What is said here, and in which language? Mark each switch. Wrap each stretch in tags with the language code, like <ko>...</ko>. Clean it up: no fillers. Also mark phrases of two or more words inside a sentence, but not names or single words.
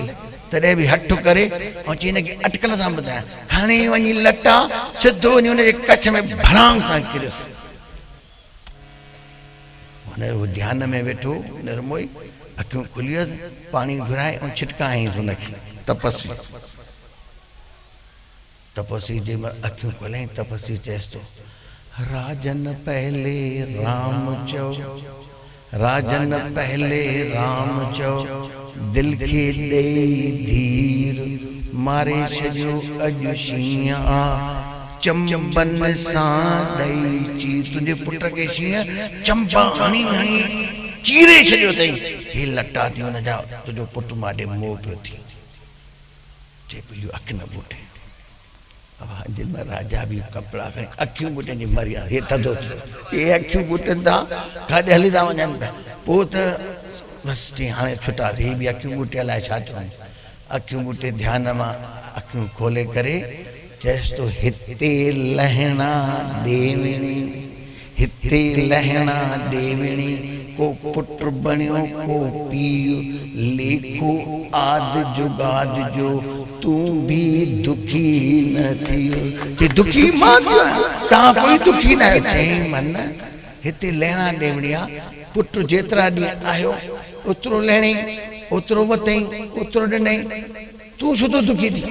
<sd>तॾहिं बि हठ करे ऐं चई हिनखे अटकल सां ॿुधायां, खणी वञी लटा सिधो वञी हुनजे कच्छ में भड़ाम सां किरियुसि। हुन ध्यान में वेठो निर्मोही, अखियूं खुलियसि, पाणी घुराए ऐं छिटका हईंसि हुनखे। तपस्वी तपस्वी जे महिल अखियूं खोले, तपस्वी चएसि थो, राजन पहले राम चओ, राजन पहले राम चओ, दिल खे ॾेई धीर, मारे छॾियो अॼु शींहं, चंबन सां ॾेई चीर। तुंहिंजे पुट खे शींहं चंबा हणी हणी चीरे छॾियो अथई। हे लटा थी हुनजा, तुंहिंजो पुटु माॾे मोह पियो थी। चए पियो अखि न ॿूटे। जिन में राजा भी कपड़ा खणी अखियूं ॿूटनि जी मर्यादा, हे थधो थियो, ये अखियूं ॿूटनि था काॾे हली था वञनि पिया। पोइ त बसि चई हाणे छुटासीं, ही बि अखियूं ॿूटे लाइ छा चवनि। अखियूं ॿूटे ध्यान मां अखियूं खोले करे चएसि तो हिते लहणा देवणी, हिते लहणा देवणी, को पुत्र बणियो को पीउ, लेखो आद जुगाद जो, तू भी दुखी न थियो। कि दुखी मां थियो, तव्हां कोई दुखी न आहियो। चई मन हिते लहणा देवणी आहे, पुट जेतिरा ॾींहं आहियो ओतिरो लहणी, ओतिरो वतई, ओतिरो ॾिनई, तूं छो तो दुखी थी?</sd>